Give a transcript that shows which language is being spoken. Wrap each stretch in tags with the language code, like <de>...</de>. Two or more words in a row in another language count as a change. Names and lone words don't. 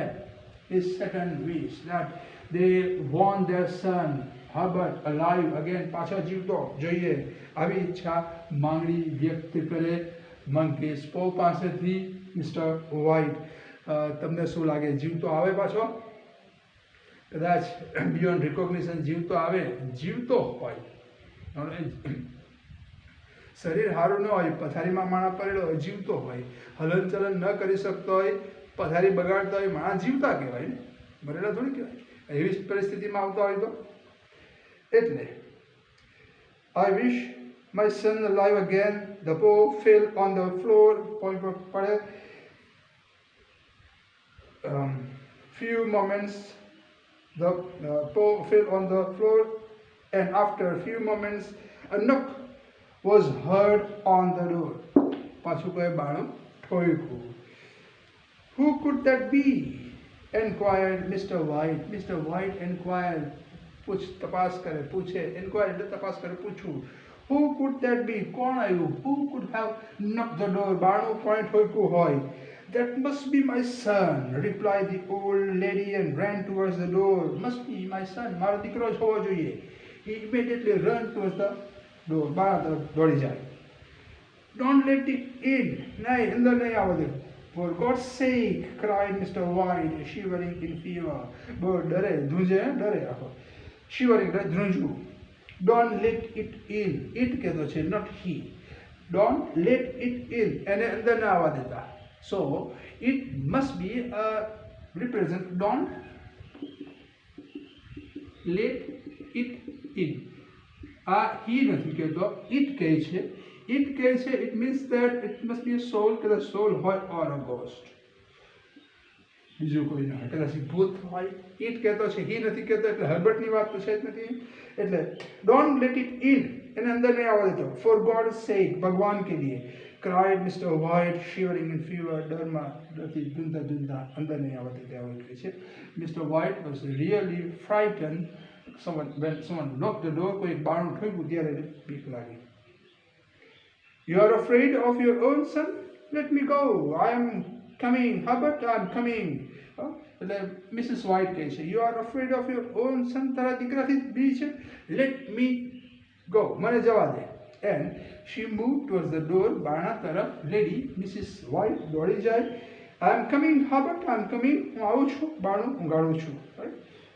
<en>His second wish, that they want their son</en> <gu>હર્બર્ટ</gu> <en>alive again,</en> <gu>પાછા જીવતો જોઈએ આવી ઈચ્છા માંગણી વ્યક્ત કરે મંકી સ્પો પાસેથી મિસ્ટર વ્હાઇટ. તમને શું લાગે, જીવતો આવે પાછો? કદાચ</gu> <en>beyond recognition</en> <gu>જીવતો આવે, જીવતો હોય, શરીર સારું ન હોય, પથારીમાં માણસ પડેલો હોય, જીવતો હોય, હલનચલન ન કરી શકતો હોય, પથારી બગાડતો હોય, માણસ જીવતા કહેવાય ને, મરેલા થોડી કહેવાય. એવી પરિસ્થિતિમાં આવતા હોય તો એટલે</gu> <en>I wish my son alive again. the paw fell on the floor,</en> <gu>પોઈન્ટ પર પડે.</gu> <en>Few moments the paw fell on the floor, and after a few moments a knock was heard on the door.</en> <gu>પાછું કોઈ બાણું ઠોક્યું.</gu> <en>Who could that be? Enquired Mr. White. Mr. White enquired,</en> <gu>તપાસ કરે, પૂછે. Enquired એટલે તપાસ કરે, પૂછવું.</gu> <en>Who could that be?</en> <gu>કોણ આવ્યું?</gu> <en>Who could have knocked the door?</en> <gu>બાણું કોણે ઠોક્યું હોય?</gu> <en>That must be my son, replied the old lady and ran towards the door. Must be my son,</en> <gu>મારો દીકરો જ હોવો જોઈએ.</gu> <en>He immediately ran towards the door.</en> <gu>બહાર તરફ દોડી જાય.</gu> <en>Don't let it in.</en> <gu>નહીં, અંદર નહીં આવવા દે.</gu> <en>For God's sake, cried Mr. White, shivering in fever.</en> <gu>બહુ ડરે, ધ્રુજે, ડરે આખો. Shivering, ધ્રુજવું.</gu> <en>Don't let it in. It</en> <gu>કહેતો છે,</gu> <en>not he. Don't let it in.</en> <gu>એને અંદર ના આવવા દેતા.</gu> <en>So it must be a represent. Don't let it in.</en> <gu>he નથી કહેતો, it કહે છે. It કહે છે,</gu> <en>it means that it must be a soul, કે soul હોય or a ghost.</en> <gu>બીજું કોઈ ના હોય, કદાચ ભૂત હોય. it કહેતો છે, he નથી કહેતો, એટલે હર્બર્ટની વાત તો છે જ નથી.</gu> <en>એટલે don't let it in,</en> <gu>એને અંદર નહીં આવવા દેતો.</gu> <en>For God's sake,</en> <hi>भगवान के लिए,</hi> <en>cried Mr. White, shivering in fever.</en> <gu>ડરમાં ડરથી ધૂંધતા ધૂંધતા અંદર નહીં આવવા દેતા એવું કહે છે.</gu> <en>Mr. White was really frightened. When someone knocked the door,</en> <gu>કોઈ બારણું ઠોક્યું ત્યારે બીક લાગી.</gu> <en>You are afraid of your own son? Let me go. I am coming. Herbert, I am coming.</en> <gu>એટલે મિસિસ વ્હાઇટ કહે છે,</gu> <en>You are afraid of your own son?</en> <gu>તારા દીકરાથી બી છે?</gu> <en>Let me go.</en> <gu>મને જવા દે.</gu> <en>And she moved towards the door.</en> <gu>બારણા તરફ લેડી મિસિસ વ્હાઇટ દોડી જાય.</gu> <en>I am coming, Herbert, I am coming.</en> <gu>હું આવું છું. બારણું ઊંઘાડું છું.</gu> <en>Right?</en>